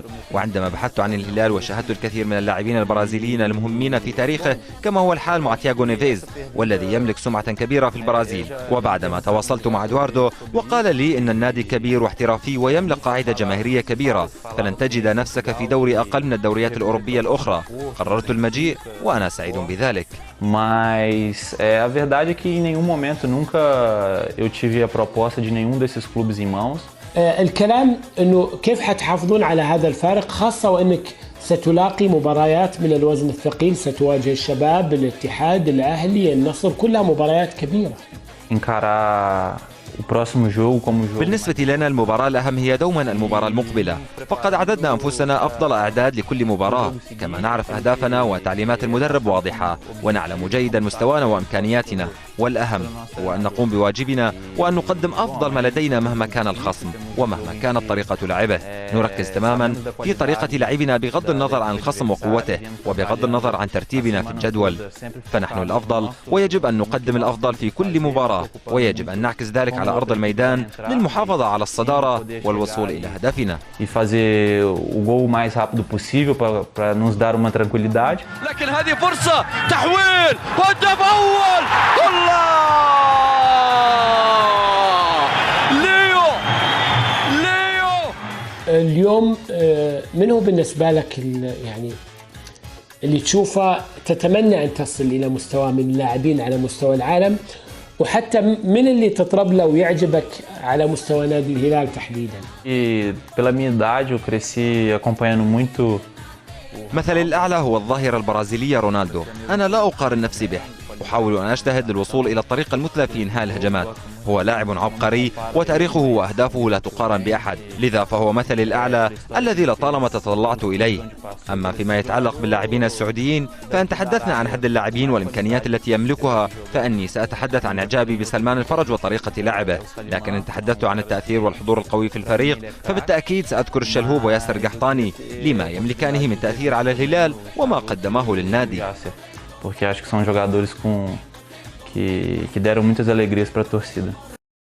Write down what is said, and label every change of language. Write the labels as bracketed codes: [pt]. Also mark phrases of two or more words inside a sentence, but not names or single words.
[ar] وعندما بحثت عن الهلال وشاهدت الكثير من اللاعبين البرازيليين المهمين في تاريخه، كما هو الحال مع تياغو نيفيز والذي يملك سمعة كبيرة في البرازيل، وبعدما تواصلت مع إدواردو وقال لي إن النادي كبير واحترافي ويملك قاعدة جماهيرية كبيرة، فلن تجد نفسك في دوري أقل من الدوريات الأوروبية الأخرى. قررت المجيء وأنا سعيد بذلك. [pt] Mas a verdade é que em nenhum momento nunca eu tive a proposta de nenhum desses clubes em mãos. [ar] الكلام انه كيف حتحافظون على هذا الفارق، خاصة وانك ستلاقي مباريات من الوزن الثقيل، ستواجه الشباب، الاتحاد، الاهلي، النصر، كلها مباريات كبيرة. [pt] Encarar o próximo jogo como jogo. [ar] بالنسبة لنا المباراة الأهم هي دوما المباراة المقبلة، فقد أعددنا أنفسنا أفضل أعداد لكل مباراة، كما نعرف أهدافنا وتعليمات المدرب واضحة، ونعلم جيدا مستوانا وإمكانياتنا، والأهم هو أن نقوم بواجبنا وأن نقدم أفضل ما لدينا مهما كان الخصم. ومهما كانت طريقة لعبه. نركز تماما في طريقة لعبنا بغض النظر عن الخصم وقوته وبغض النظر عن ترتيبنا في الجدول، فنحن الأفضل ويجب أن نقدم الأفضل في كل مباراة، ويجب أن نعكس ذلك على أرض الميدان للمحافظة على الصدارة والوصول إلى هدفنا. [pt] E fazer o gol o mais rápido possível para nos dar uma tranquilidade. [ar] لكن هذه فرصة تحويل هدف أول. الله ليو اليوم من هو بالنسبة لك يعني اللي تشوفه تتمنى أن تصل إلى مستوى من اللاعبين على مستوى العالم، وحتى من اللي تطرب له ويعجبك على مستوى نادي الهلال تحديدا؟ [pt] E pela minha idade eu cresci acompanhando muito. [ar] مثلي الأعلى هو الظاهرة البرازيلية رونالدو. أنا لا أقارن نفسي به، أحاول أن أجتهد للوصول إلى الطريقة المثلى في إنهاء الهجمات. هو لاعب عبقري وتاريخه وأهدافه لا تقارن بأحد، لذا فهو مثلي الأعلى الذي لطالما تطلعت إليه. أما فيما يتعلق باللاعبين السعوديين فإن تحدثنا عن حد اللاعبين والإمكانيات التي يملكها فإني سأتحدث عن إعجابي بسلمان الفرج وطريقة لعبه، لكن إن تحدثت عن التأثير والحضور القوي في الفريق فبالتأكيد سأذكر الشلهوب وياسر قحطاني لما يملكانه من تأثير على الهلال وما قدمه للنادي. [pt] Porque acho que são jogadores que deram muitas alegrias para a torcida.